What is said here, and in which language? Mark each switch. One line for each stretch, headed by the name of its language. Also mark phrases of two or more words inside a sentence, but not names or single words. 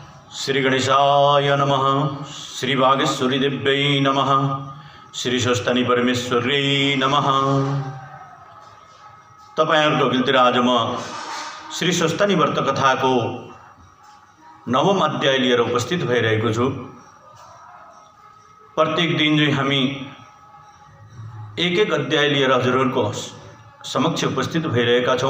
Sanskrit: श्री गणेशाय नमः। श्री वागेश्वरी देव्यै नमः। श्री स्वस्तानी परमेश्वर्यै नमः।
Nepali: तपाईहरुको अघिल्तिर आज म श्री स्वस्तानी व्रत कथाको नवम अध्याय लिएर उपस्थित भइरहेको छु। प्रत्येक दिन चाहिँ हामी एक एक अध्याय लिएर हजुरहरुको समक्ष उपस्थित भइरहेका छौं।